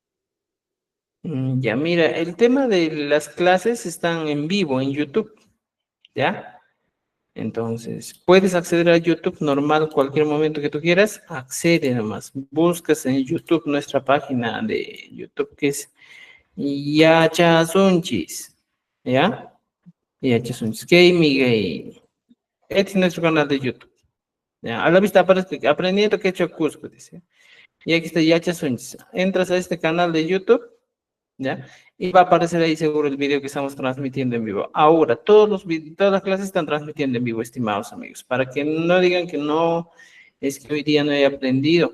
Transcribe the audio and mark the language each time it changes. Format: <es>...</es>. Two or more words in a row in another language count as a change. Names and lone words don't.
<es>Ya, mira, el tema de las clases están en vivo en YouTube, ¿ya? Entonces, puedes acceder a YouTube normal cualquier momento que tú quieras, accede nomás. Buscas en YouTube nuestra página de YouTube que es Yachasunchis, ¿ya? Yachasunchis Gaming Gay. Este es nuestro canal de YouTube. ¿Ya? A la vista aparece aprendiendo que he hecho Cusco, dice. Y aquí está Yachasunchis. Entras a este canal de YouTube, ¿ya? Y va a aparecer ahí seguro el video que estamos transmitiendo en vivo. Ahora, todas las clases están transmitiendo en vivo, estimados amigos, para que no digan que no, es que hoy día no he aprendido.</es>